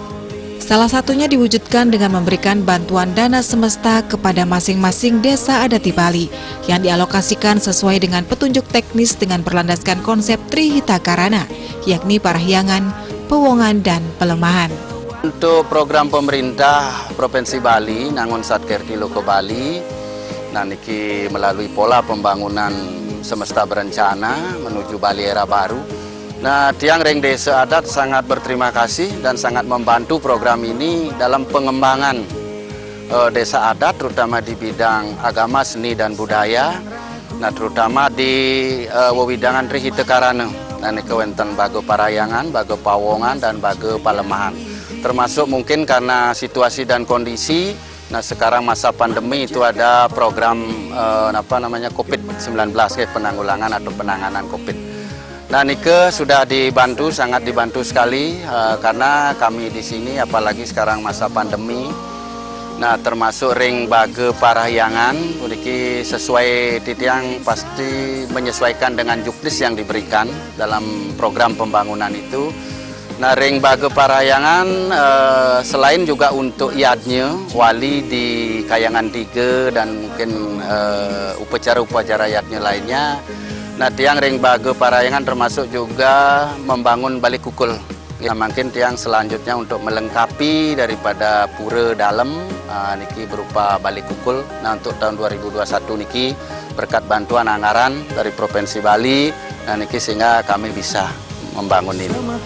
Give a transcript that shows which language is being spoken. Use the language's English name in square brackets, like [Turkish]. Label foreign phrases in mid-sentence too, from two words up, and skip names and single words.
[Indonesian] Salah satunya diwujudkan dengan memberikan bantuan dana semesta kepada masing-masing desa adat di Bali yang dialokasikan sesuai dengan petunjuk teknis dengan berlandaskan konsep Trihita Karana, yakni parahyangan, pewongan, dan pelemahan. Untuk program pemerintah Provinsi Bali, Nangon Satkerti Loko Bali, niki melalui pola pembangunan semesta berencana menuju Bali era baru. Nah, [Balinese] tiang Reng [Indonesian] Desa Adat sangat berterima kasih dan sangat membantu program ini dalam pengembangan desa adat, terutama di bidang agama, seni, dan budaya. Nah, terutama di wewidangan Trihita Karana. Nah, ini [Balinese] kewenten bago [Indonesian] parayangan, bago pawongan, dan bago palemahan. Termasuk mungkin karena situasi dan kondisi. Nah, sekarang masa pandemi itu ada program COVID-19, penanggulangan atau penanganan COVID. Nah, Nike sudah dibantu, sangat dibantu sekali karena kami di sini, apalagi sekarang masa pandemi. Nah, termasuk [Balinese] ring bage [Indonesian] parahyangan, ini sesuai titiang pasti menyesuaikan dengan juknis yang diberikan dalam program pembangunan itu. Nah, [Balinese] ring bage [Indonesian] parahyangan selain juga untuk iadnya, wali di Kayangan 3 dan mungkin upacara-upacara iadnya lainnya. Nah, [Balinese] tiang ring bage [Indonesian] parahyangan termasuk juga membangun balik kukul. Ya, mungkin tiang selanjutnya untuk melengkapi daripada pura dalam, niki berupa balik kukul. Nah, untuk tahun 2021 niki berkat bantuan anggaran dari Provinsi Bali, nah niki sehingga kami bisa membangun ini.